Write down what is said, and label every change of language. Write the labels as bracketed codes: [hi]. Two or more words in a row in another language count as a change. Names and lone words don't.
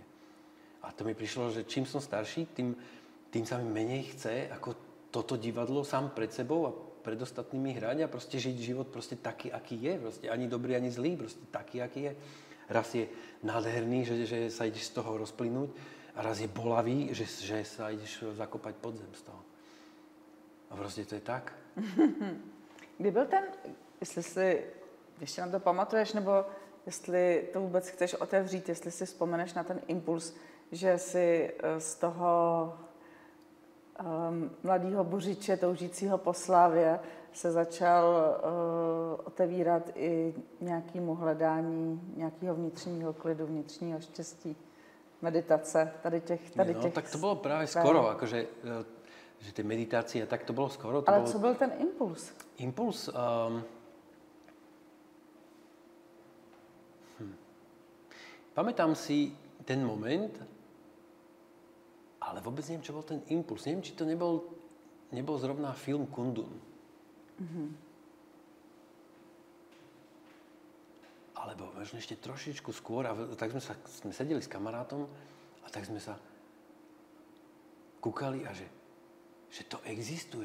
[sk] A to mi prišlo, že čím som starší, tým sa mi menej chce ako toto divadlo sám pred sebou a pred ostatnými hrať a proste žiť život proste taký, aký je. Proste ani dobrý, ani zlý. Proste taký, aký je. Raz je nádherný, že sa ideš z toho rozplynúť a raz je bolavý, že sa ideš zakopať pod zem z toho. A proste to je tak. [cs] Kdy byl ten, jestli si ještě na to pamatuješ, nebo jestli to vůbec chceš otevřít, jestli si vzpomeneš na ten impuls, že si z toho mladého buřiče, toužícího po slávě, se začal otevírat i nějakému hledání nějakého vnitřního klidu, vnitřního štěstí, meditace, tady těch. [sk] No, tak to bylo právě skoro, akože, že ty meditácie, tak to bylo skoro. To ale bolo... [cs] co byl ten impuls? [sk] Impuls? Pamätám si ten moment, ale vôbec neviem, čo bol ten impuls. Neviem, či to nebol zrovna film Kundun. Mm-hmm. Alebo možno ešte trošičku skôr. A tak sme sedeli s kamarátom a tak sme sa kúkali a že to existuje.